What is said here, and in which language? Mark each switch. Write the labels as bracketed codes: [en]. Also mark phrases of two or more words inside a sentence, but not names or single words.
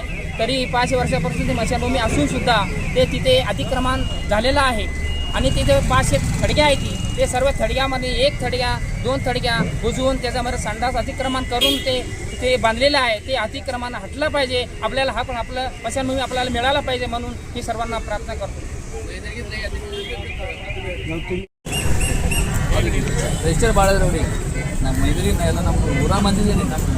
[mr] तरी 500 वर्षापासून ती स्मशानभूमी असून सुद्धा ते तिथे अतिक्रमण झालेलं आहे. आणि तिथे 500 थडग्या आहेत. ते सर्व थडग्यामध्ये 1 थडग्या 2 थडग्या बुजवून त्याच्यामध्ये संडास अतिक्रमण करून ते बांधलेलं आहे. ते अतिक्रमण हटलं पाहिजे. आपल्याला हा पण आपलं स्मशानभूमी आपल्याला मिळाला पाहिजे म्हणून मी सर्वांना प्रार्थना करतो. [kn] ರಿಜಿಸ್ಟರ್ ಮಾಡಿದ್ರಿ ನಮ್ಮ ಮೈದೂರಿನ ಎಲ್ಲ ನಮ್ಮ ಊರ ಬಂದಿದ್ದೀನಿ ನಮ್ಮ